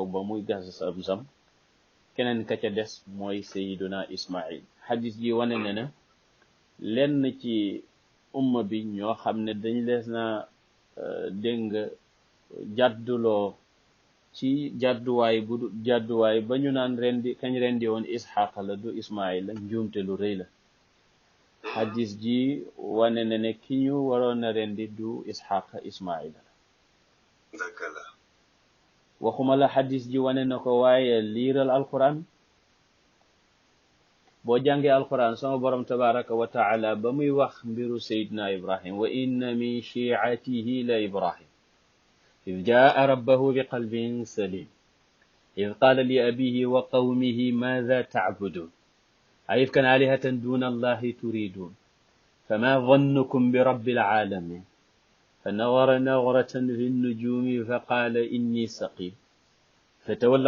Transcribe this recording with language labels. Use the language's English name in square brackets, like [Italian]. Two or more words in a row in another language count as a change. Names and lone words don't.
[Wolof] ba muy gas Zamzam keneen ka ca des mooy Sayyiduna Ismail xadis ji wane ne na lenn ci umma bi ñoo xam ne dañ lees na dégg nga jàdduloo ci jàdduwaay ba ñu naan kañ rendi woon Isxaaq la du Ismail la njuumte lu rëy la xadis ji wane ne ne ki ñu waroon a rendi du Isxaaq Ismail la dëgg la waxuma la xadis ji wane na ko waaye liiral alquran boo jàngee alquran sama borom [Arabic] تبارك وتعالى [Wolof] ba muy wax mbiru Seydina Ibrahim [Arabic] وإن من شيعته لإبراهيم إذ جاء ربه بقلب سليم إذ قال لأبيه وقومه ماذا تعبدون أئفكا آلهة دون الله تريدون فما ظنكم برب العالمين فنظر نظرة في النجوم فقال إني سقيم فتولوا